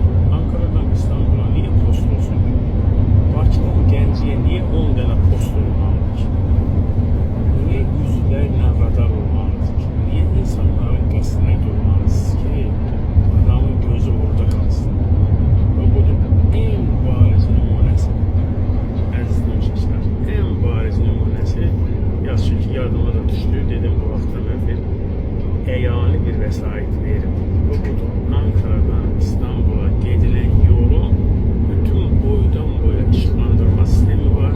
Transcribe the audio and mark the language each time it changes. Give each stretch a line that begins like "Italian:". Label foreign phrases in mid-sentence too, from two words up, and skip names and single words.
Turkish: Ankara'dan İstanbul'a niye post olsun?
Azerbaijani: Bakıdan Gəncəyə niye 10 tane post olmalıdır ki?
Turkish: Niye yüzlerle radar olmalıdır ki?
Azerbaijani: Niye insanların qəsdinə durmalısınız ki?
Turkish: Adamın gözü orada kalsın. Ve bu da en bariz numunesi.
Azerbaijani: Əziz dinləyicilər,
Turkish: en bariz numunesi
Azerbaijani: yaz çünki yadıma da düşdü, dedim bu vaxtdan əvvəl əyani bir vəsait verim. Bu budur.
Turkish: Ankara'dan İstanbul'a gedilen yolun bütün boydan boya ışıklandırma sistemi